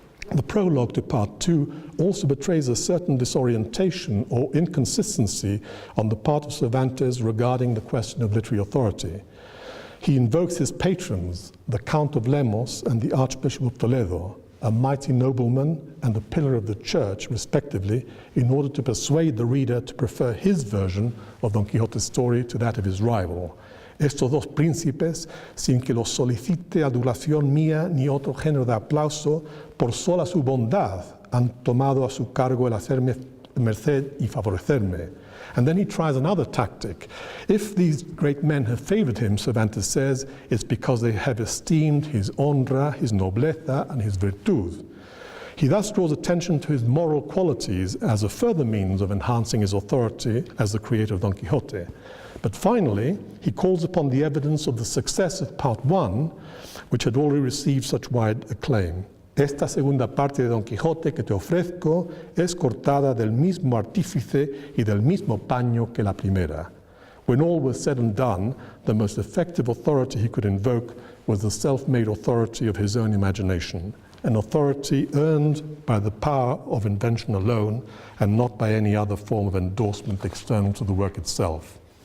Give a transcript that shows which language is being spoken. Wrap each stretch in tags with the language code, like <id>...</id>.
<en>The prologue to part 2 also betrays a certain disorientation or inconsistency on the part of Cervantes regarding the question of literary authority. He invokes his patrons, the Count of Lemos and the Archbishop of Toledo, a mighty nobleman and a pillar of the church, respectively, in order to persuade the reader to prefer his version of Don Quixote's story to that of his rival.</en> <es>Estos dos príncipes, sin que los solicite adulación mía ni otro género de aplauso, por sola su bondad han tomado a su cargo el hacerme merced y favorecerme.</es> <en>And then he tries another tactic. If these great men have favored him, Cervantes says, it's because they have esteemed his honra, his nobleza, and his virtud. He thus draws attention to his moral qualities as a further means of enhancing his authority as the creator of Don Quixote. But finally, he calls upon the evidence of the success of part 1, which had already received such wide acclaim.</en> <es>Esta segunda parte de Don Quijote que te ofrezco es cortada del mismo artífice y del mismo paño que la primera.</es> <en>When all was said and done, the most effective authority he could invoke was the self-made authority of his own imagination, an authority earned by the power of invention alone and not by any other form of endorsement external to the work itself.</en>